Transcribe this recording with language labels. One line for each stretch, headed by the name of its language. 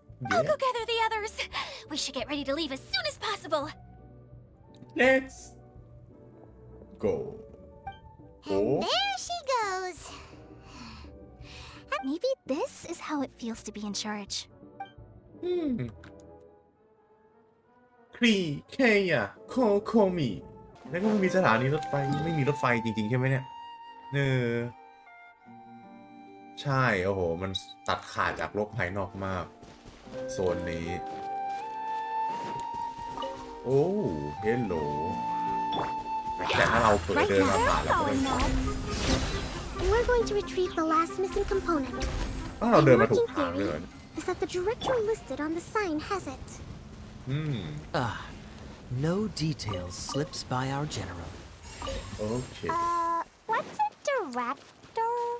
English: I'll go gather the others. We should get ready to leave as soon as possible. let's go And there she goes. Maybe this is how it feels to be in charge.
Thai: ครีเคยะโคมิแล้วก็ไม่มีสถานีรถไฟไม่มีรถไฟจริงๆใช่ไหมเนี่ยใช่โอ้โหมันตัดขาดจากโลกภายนอกมากโซนนี้โอ้เฮลโหลแต่ถ้าเราเปิดเดินมาผ่านแล้วก็ไม่ผ่าน
English: We're going to retrieve the last missing component.
Thai: ถ้าเราเดินมาถูกทางเลย
English: Is that the director listed on the sign has it? No details slips by our general.
Thai: โอเค
English: What's a director?